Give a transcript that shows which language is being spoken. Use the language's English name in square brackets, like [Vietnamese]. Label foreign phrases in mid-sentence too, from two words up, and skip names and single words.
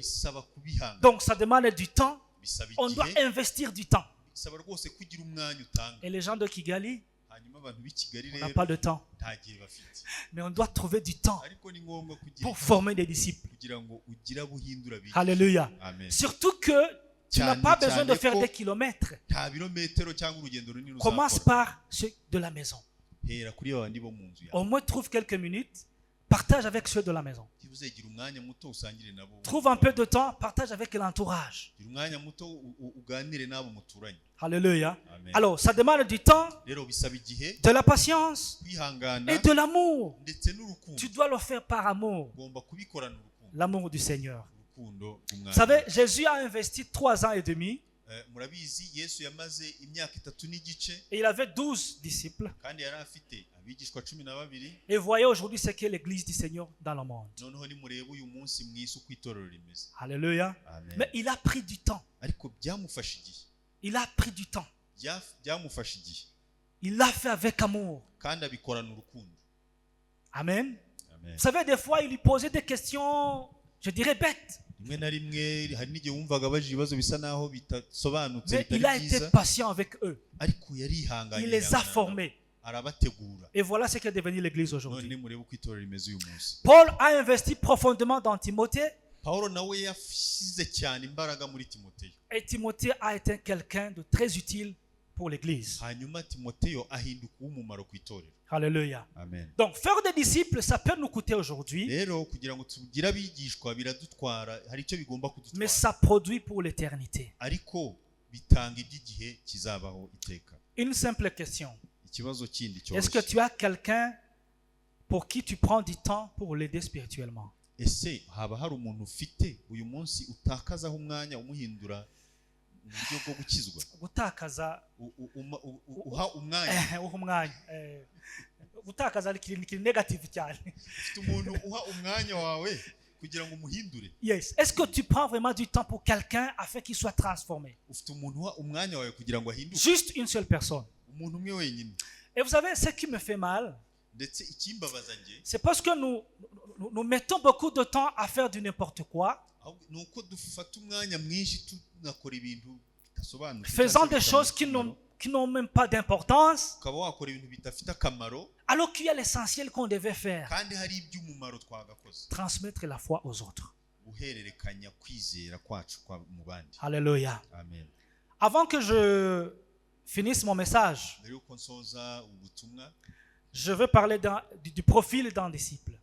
[Kinyarwanda] Bisaba kubihangana. [French] Donc, ça demande du temps. [Kinyarwanda] Bisaba [French] On doit [Kinyarwanda] igihe. [French] investir du temps. [Kinyarwanda] Bisaba rwose kugira umwanya utanga. [French] Et les gens de Kigali, [Kinyarwanda] Hanyuma abantu b'i Kigali [French] on n'a [Kinyarwanda] rero [French] pas de temps. [Kinyarwanda] nta gihe bafite. [French] Mais on doit trouver du temps [Kinyarwanda] Ariko ni ngombwa kugira [French] pour former des disciples. [Kinyarwanda] kugira ngo ugire abuhindura abigishwa. [French] Alléluia. [Kinyarwanda] Amen. [French] Surtout que tu n'as [Kinyarwanda] Cyane, [French] pas besoin de [Kinyarwanda] cyane [French] faire [Kinyarwanda] ko [French] des kilomètres. [Kinyarwanda] nta birometero cyangwa urugendo runini [French] Commence [Kinyarwanda] uzakora. [French] par ceux de la maison. [Kinyarwanda] Hera kuri babandi bo mu nzu yawe. [French] Au moins, trouve quelques minutes. Partage avec ceux de la maison. [Kinyarwanda] Niba uzagira umwanya muto usangire nabo. [French] Trouve un peu de temps. Partage avec l'entourage. [Kinyarwanda] Gira umwanya muto uganire n'abo muturanye. [French] Alléluia. [Kinyarwanda] Amen. [French] Alors, ça demande du temps, [Kinyarwanda] Rero bisaba igihe, [French] de la patience [Kinyarwanda] kwihangana [French] et de l'amour. [Kinyarwanda] ndetse n'urukundo. [French] Tu dois le faire par amour. [Kinyarwanda] Ugomba kubikorana [French] L'amour du Seigneur. [Kinyarwanda] urukundo [French] Vous [Kinyarwanda] rw'umwami [French] savez, [Kinyarwanda] wacu. [French] Jésus a investi 3 ans et demi [Kinyarwanda] Murabizi Yesu yamaze imyaka 3 n'igice [French] et il avait 12 disciples. [Kinyarwanda] kandi yari afite abigishwa 12. [French] Et voyez aujourd'hui ce qu'est l'église du Seigneur dans le monde. [Kinyarwanda] Noneho nimurebe uyu munsi mu isi uko itorero rimeze. [French] Alléluia. [Kinyarwanda] Amen. [French] Mais il a pris du temps. [Kinyarwanda] Ariko byamufashe igihe. [French] Il a pris du temps. [Kinyarwanda] Byamufashe igihe. [French] Il l'a fait avec amour. [Kinyarwanda] Kandi abikorana urukundo. Amen. Amen. [French] Vous savez, des fois, il lui posait des questions, je dirais, bêtes. [Kinyarwanda] Rimwe na rimwe hari n'igihe wumvaga baje ibibazo bisa naho bitasobanutse [French] Mais il a [Kinyarwanda] bitari [French] été [Kinyarwanda] byiza, [French] patient avec eux. [Kinyarwanda] ariko yarihanganye. [French] Il les a formés. [Kinyarwanda] Arabategura. [French] Et voilà ce qu'est devenu l'église [Kinyarwanda] None [French] aujourd'hui. [Kinyarwanda] nimurebe uko itorero rimeze uyu munsi. [French] Paul a investi profondément dans Timothée. [Kinyarwanda] Paulo nawe yashyize cyane imbaraga muri Timoteyo. [French] Et Timothée a été quelqu'un de très utile pour l'église. [Kinyarwanda] Hanyuma Timoteyo ahinduka uw'umumaro ku itorero. [French] Alléluia. [Kinyarwanda] Amen. [French] Donc, faire des disciples, ça peut nous coûter aujourd'hui, [Kinyarwanda] Rero kugira ngo tugire abigishwa biradutwara, hari icyo bigomba [French] mais [Kinyarwanda] kudutwara, [French] ça produit pour l'éternité. [Kinyarwanda] ariko bitanga iby'igihe kizabaho iteka. [French] Une simple question. [Kinyarwanda] Ikibazo kindi [French] Est-ce que [Kinyarwanda] cyoroshye, [French] tu as quelqu'un pour qui tu prends du temps pour l'aider spirituellement? [Kinyarwanda] ese haba hari umuntu ufite uyu munsi utakazaho umwanya umuhindura mu buryo bwo gukizwa? Gutakaza Uha umwanya, umwanya. Gutakaza ni ikintu negative cyane. ufite umuntu uha umwanya wawe kugira ngo umuhindure. Yes. [French] Est-ce que tu prends vraiment du temps pour quelqu'un afin qu'il soit transformé? [Kinyarwanda] Ufite umuntu uha umwanya wawe kugira ngo ahinduke, [French] Juste une seule personne. [Kinyarwanda] umuntu umwe wenyine. [French] Et vous savez, ce qui me fait mal, [Kinyarwanda] Ndetse ikimbabaza nge [French] c'est parce que nous mettons beaucoup de temps à faire du n'importe quoi, [Kinyarwanda] ni uko dufata umwanya mwinshi tunakora ibintu bidasobanutse, [French] faisant [Kinyarwanda] cyangwa [French] des [Kinyarwanda] se [French] choses [Kinyarwanda] bidafite [French] qui n'ont même pas d'importance, [Kinyarwanda] ukaba wakora ibintu bidafite akamaro, [French] alors qu'il y a l'essentiel qu'on devait faire, [Kinyarwanda] kandi hari iby'umumaro twagakoze. [French] transmettre la foi aux autres. [Kinyarwanda] Guhererekanya kwizera kwacu mu bandi. [French] Alléluia. [Kinyarwanda] Amen. [French] Avant que je finisse mon message, [Kinyarwanda] Mbere yuko nsoza ubutumwa, [French] je veux parler du profil d'un disciple.